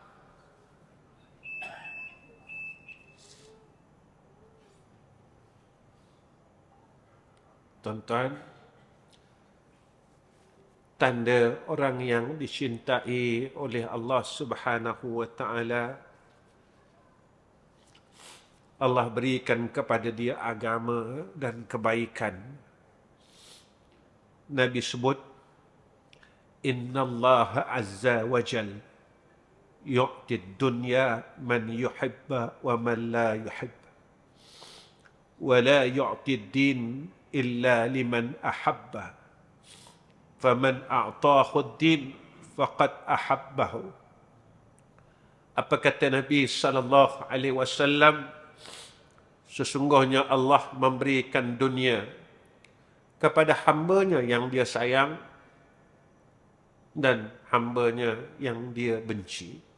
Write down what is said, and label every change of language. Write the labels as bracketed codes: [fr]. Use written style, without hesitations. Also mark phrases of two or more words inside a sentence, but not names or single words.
[ms] Tuan-tuan, tanda orang yang dicintai oleh Allah [ar] سبحانه وتعالى, [ms] Allah berikan kepada dia agama dan kebaikan. Nabi sebut, [ar] إن الله عز وجل يؤتي الدنيا من يحب ومن لا يحب ولا يؤتي الدين إلا لمن أحب فمن أعطاه الدين فقد أحبه. [ms] Apa kata Nabi [ar] صلى الله عليه وسلم? [ms] Sesungguhnya Allah memberikan dunia kepada hamba-Nya yang dia sayang dan hamba-Nya yang dia benci.